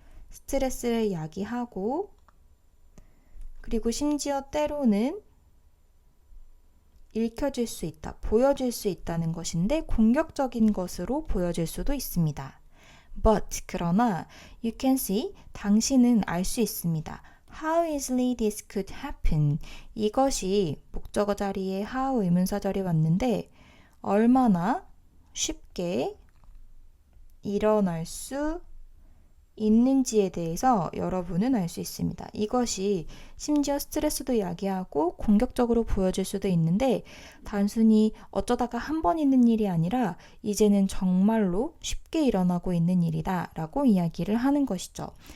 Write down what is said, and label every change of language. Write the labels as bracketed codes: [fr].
[ko] 스트레스를 야기하고 그리고 심지어 때로는 읽혀질 수 있다, 보여질 수 있다는 것인데 공격적인 것으로 보여질 수도 있습니다. But 그러나 [en] you can see, [ko] 당신은 알 수 있습니다. [en] How easily this could happen. [ko] 이것이 목적어 자리에 how 의문사절이 왔는데 얼마나 쉽게 일어날 수 있는지에 대해서 여러분은 알 수 있습니다. 이것이 심지어 스트레스도 야기하고 공격적으로 보여질 수도 있는데 단순히 어쩌다가 한 번 있는 일이 아니라 이제는 정말로 쉽게 일어나고 있는 일이다 라고 이야기를 하는 것이죠.